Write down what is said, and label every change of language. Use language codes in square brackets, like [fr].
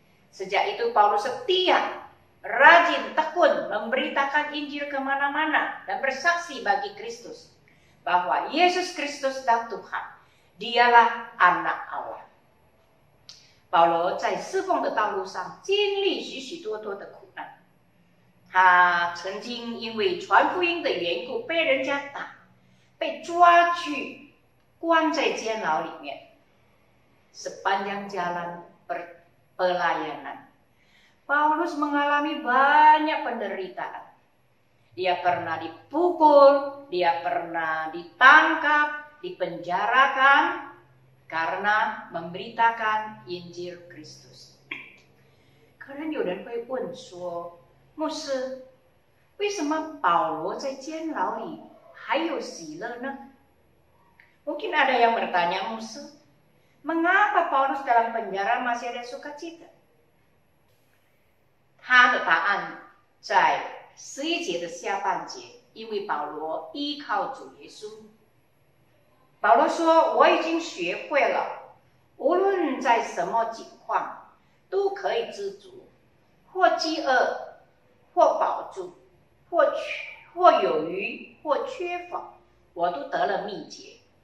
[id] Sejak itu Paulus setia, rajin, tekun memberitakan Injil kemana-mana dan bersaksi bagi Kristus bahwa Yesus Kristus adalah Tuhan, dialah anak Allah. [zh] 保罗在侍奉的道路上经历许许多多的苦难，他曾经因为传福音的缘故被人家打，被抓去关在监牢里面。 [id] Sepanjang jalan pelayanan, Paulus mengalami banyak penderitaan. Dia pernah dipukul, dia pernah ditangkap, dipenjarakan karena memberitakan Injil Kristus. [zh] 可能有人会问说，牧师，为什么保罗在监牢里还有喜乐呢？ [id] Mungkin ada yang bertanya, Musa, mengapa Paulus dalam penjara masih ada sukacita? [zh] 他的答案在11节的下半节，因为保罗依靠主耶稣。保罗说：“我已经学会了，无论在什么境况，都可以知足，或饥饿，或饱足，或有余，或缺乏，我都得了秘诀。